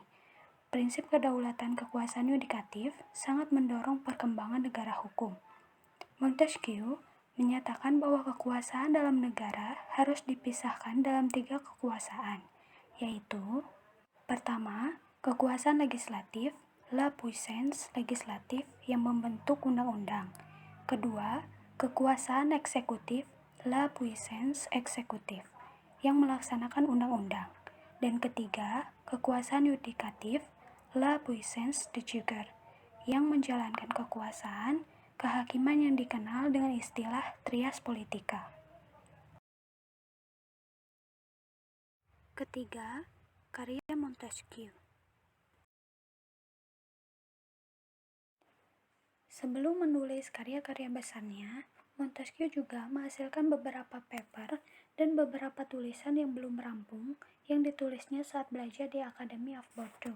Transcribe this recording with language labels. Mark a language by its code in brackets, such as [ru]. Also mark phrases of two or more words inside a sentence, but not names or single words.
[id] Prinsip kedaulatan kekuasaan yudikatif sangat mendorong perkembangan negara hukum. Montesquieu menyatakan bahwa kekuasaan dalam negara harus dipisahkan dalam 3 kekuasaan, yaitu pertama, kekuasaan legislatif, [fr] la puissance legislatif [id] yang membentuk undang-undang. Kedua, kekuasaan eksekutif, [fr] la puissance eksekutif [id] yang melaksanakan undang-undang. Dan ketiga, kekuasaan yudikatif, [fr] la puissance de jugeur [id] yang menjalankan kekuasaan kehakiman yang dikenal dengan istilah [la] trias politica. [id] Ketiga, karya Montesquieu. Sebelum menulis karya-karya besarnya, Montesquieu juga menghasilkan beberapa paper dan beberapa tulisan yang belum rampung yang ditulisnya saat belajar di Academy of Bordeaux.